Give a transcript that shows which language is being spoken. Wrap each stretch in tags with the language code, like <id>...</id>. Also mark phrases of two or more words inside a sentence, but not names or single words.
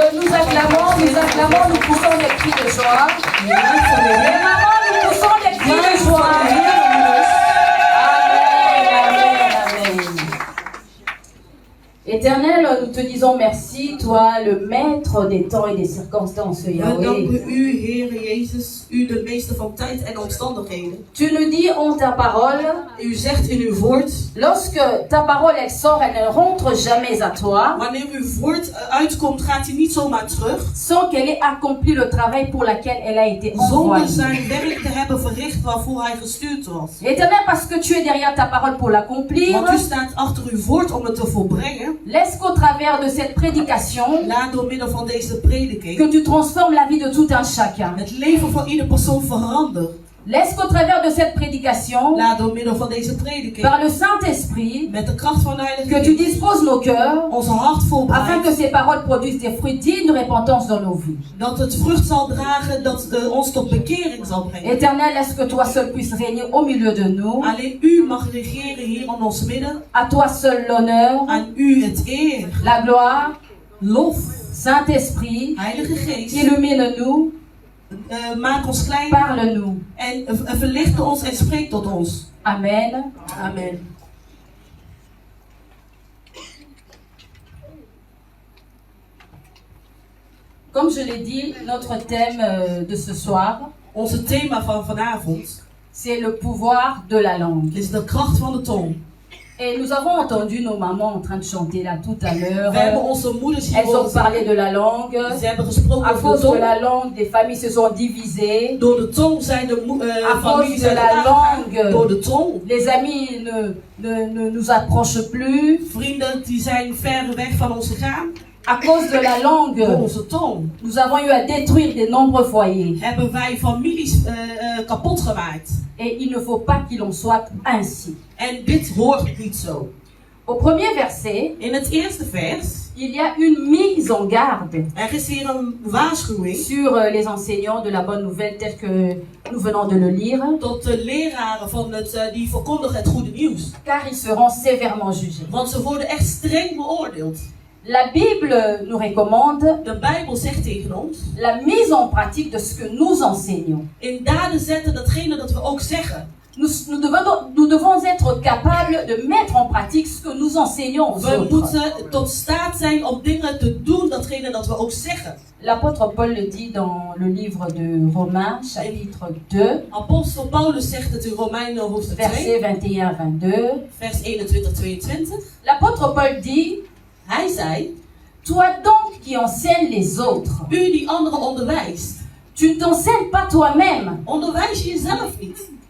<fr>Nous acclamons, nous poussons des cris de joie. Les mamans, nous poussons des cris de joie. Éternel, nous te disons merci, toi, le maître des temps et des circonstances,</fr> <nl>We Yahweh. danken u, Heere Jezus, u de meester van tijd en omstandigheden.</nl> <fr>Tu nous dis en ta parole,</fr> <nl>U zegt in uw woord,</nl> <fr>lorsque ta parole elle sort, elle ne rentre jamais à toi,</fr> <nl>wanneer uw woord uitkomt, gaat hij niet zomaar terug,</nl> <fr>sans qu'elle ait accompli le travail pour lequel elle a été envoyée.</fr> <nl>zonder zijn werk te hebben verricht waarvoor hij gestuurd was.</nl> <fr>Éternel, parce que tu es derrière ta parole pour l'accomplir,</fr> <nl>Want u staat achter uw woord om het te volbrengen.</nl> <fr>laisse qu'au travers de cette prédication,</fr> <nl>Laat door middel van deze prediking</nl> <fr>que tu transformes la vie de tout un chacun.</fr> <nl>het leven van ieder persoon verandert.</nl> <fr>Laisse qu'au travers de cette prédication,</fr> <nl>Laat door middel van deze prediking</nl> <fr>par le Saint-Esprit,</fr> <nl>met de kracht van de Heilige</nl> <fr>que tu</fr> <nl>Geest</nl> <fr>disposes nos cœurs,</fr> <nl>onze hart</nl> <fr>afin que</fr> <nl>voorbereidt.</nl> <fr>ces paroles produisent des fruits dignes de repentance dans nos vies.</fr> <nl>Dat het vrucht zal dragen, dat ons tot bekering zal brengen.</nl> <fr>Éternel, est-ce que toi seul puisses régner au milieu de nous?</fr> <nl>Alleen u mag regeren hier in ons midden.</nl> <fr>À toi seul l'honneur,</fr> <nl>Aan u het eer,</nl> <fr>la gloire.</fr> <nl>lof,</nl> <fr>Saint-Esprit,</fr> <nl>Heilige Geest.</nl> <fr>illumine-nous,</fr> <nl>Maak ons klein</nl> <fr>parle-nous.</fr> <nl>en verlicht ons en spreek tot ons.</nl> <fr>Amen.</fr> <nl>Amen.</nl> <fr>Comme je l'ai dit, notre thème de ce soir,</fr> <nl>Onze thema van vanavond</nl> <fr>c'est le pouvoir de la langue.</fr> <nl>is de kracht van de tong.</nl> <fr>Et nous avons entendu nos mamans en train de chanter là tout à l'heure.</fr> <nl>We hebben onze moeders hier</nl> <fr>Elles ont</fr> <nl>horen</nl> <fr>parlé</fr> <nl>zingen.</nl> <fr>de la langue.</fr> <nl>Ze hebben gesproken</nl> <fr>À</fr> <nl>over</nl> <fr>cause de</fr> <nl>de tong.</nl> <fr>la langue, des familles se sont divisées.</fr> <nl>Door de tong zijn de</nl> <fr>À</fr> <nl>families</nl> <fr>cause de</fr> <nl>uit</nl> <fr>la</fr> <nl>elkaar gegaan.</nl> <fr>langue,</fr> <nl>Door de tong.</nl> <fr>les amis ne nous approchent plus.</fr> <nl>Vrienden die zijn ver weg van ons gegaan.</nl> <fr>À cause de la langue,</fr> <nl>Door onze tong</nl> <fr>nous avons eu à détruire de nombreux foyers.</fr> <nl>hebben wij families kapot gemaakt.</nl> <fr>Et il ne faut pas qu'il en soit ainsi.</fr> <nl>En dit hoort niet zo.</nl> <fr>Au premier verset,</fr> <nl>In het eerste vers,</nl> <fr>il y a une mise en garde</fr> <nl>is hier een waarschuwing</nl> <fr>sur les enseignants de la bonne nouvelle tel que nous venons de le lire,</fr> <nl>tot de leraren die verkondigen het goede nieuws.</nl> <fr>car ils seront sévèrement jugés.</fr> <nl>Want ze worden echt streng beoordeeld.</nl> <fr>La Bible nous recommande</fr> <nl>De Bijbel zegt tegen ons,</nl> <fr>la mise en pratique de ce que nous enseignons.</fr> <nl>in daden zetten datgene dat we ook zeggen.</nl> <fr>Nous devons être capables de mettre en pratique ce que nous enseignons aux</fr> <nl>We</nl> <fr>autres.</fr> <nl>moeten tot staat zijn om dingen te doen, datgene dat we ook zeggen.</nl> <fr>L'apôtre Paul le dit dans le livre de Romains, chapitre 2,</fr> <nl>Apostel Paulus zegt het in Romeinen hoofdstuk 2,</nl> <fr>versets 21-22.</fr> <nl>vers 21-22.</nl> <fr>L'apôtre Paul dit,</fr> <nl>Hij zei,</nl> <fr>toi donc qui enseignes les autres,</fr> <nl>u die anderen onderwijst,</nl> <fr>tu ne t'enseignes pas toi-même.</fr> <nl>onderwijs je jezelf niet.</nl>